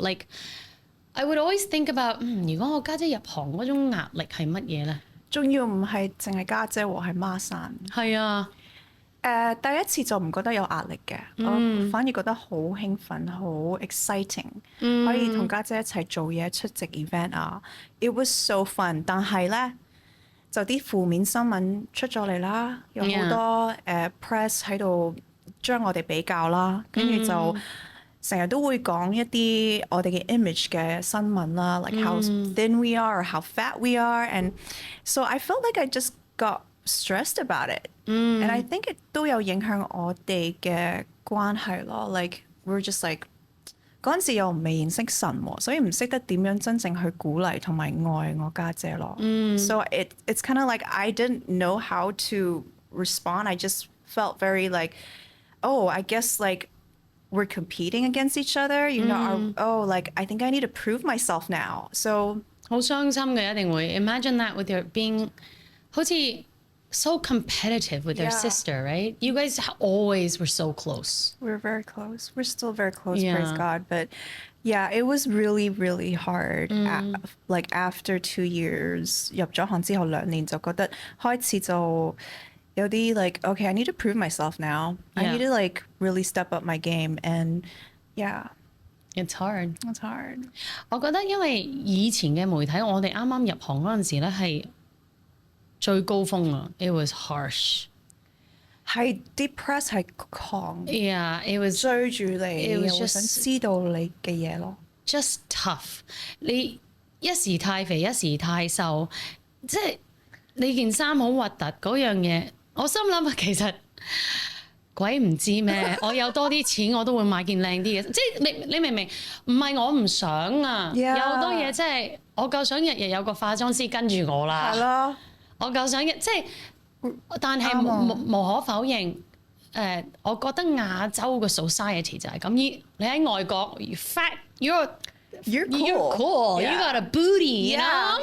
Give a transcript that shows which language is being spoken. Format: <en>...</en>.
<en>Like I would always think about</en> <yue>如果我家姐入行嗰種壓力係乜嘢咧？仲要唔係淨係家姐喎，係孖生。係啊。第一次就唔覺得有壓力嘅，我反而覺得好興奮，好 exciting，可以同家姐一齊做嘢、出席 event 啊。</yue> <en>It was so fun，</en> <yue>但係咧就啲負面新聞出咗嚟啦，有好多press 喺度將我哋比較啦，跟住就成日都會講一啲我哋嘅 image 嘅新聞啦，</yue> <en>like how thin we are</en> <yue>or how fat we are，</yue> <en>and so I felt like I just got stressed about it. And I think it</en> <yue>都有影響我哋嘅關係咯。 Like we're just like 嗰陣時又未認識神喎，所以唔識得點樣真正去鼓勵同埋愛我家姐咯。</yue> <en>So it's kind of like I didn't know how to respond. I just felt very like, oh, I guess like we're competing against each other. You know, like I think I need to prove myself now. So</en> <yue>好傷心嘅一定會</yue> <en>imagine that with your being</en> <yue>好似</yue> <en>so competitive with your sister, right? You guys always were so close. We're very close. We're still very close, praise God. But yeah, it was really, really hard. Like after 2 years,</en> <yue>入咗行之後2年就覺得開始就有啲</yue> <en>like, okay, I need to prove myself now. I need to like really step up my game. And yeah. It's hard. It's hard.</en> <yue>我覺得因為以前嘅媒體，我哋啱啱入行嗰陣時咧係最高峰啊 ！</yue> <en>It was harsh.</en> <yue>係啲 press 係狂</yue> <en>，Yeah, it was</en> <yue>追住你，又</yue> <en>just</en> <yue>想知道你嘅嘢咯。</yue> <en>Just tough.</en> <yue>你一時太肥，一時太瘦，即係你件衫好核突嗰樣嘢。我心諗其實鬼唔知咩，我有多啲錢我都會買件靚啲嘅。即係你明唔明？唔係我唔想啊，有好多嘢即係我夠想日日有個化妝師跟住我啦。係咯。我夠想即係，但係無可否認，我覺得亞洲嘅 society 就係咁。你喺外國</yue> <en>，you fat, you're cool, you got a booty, you know?</en>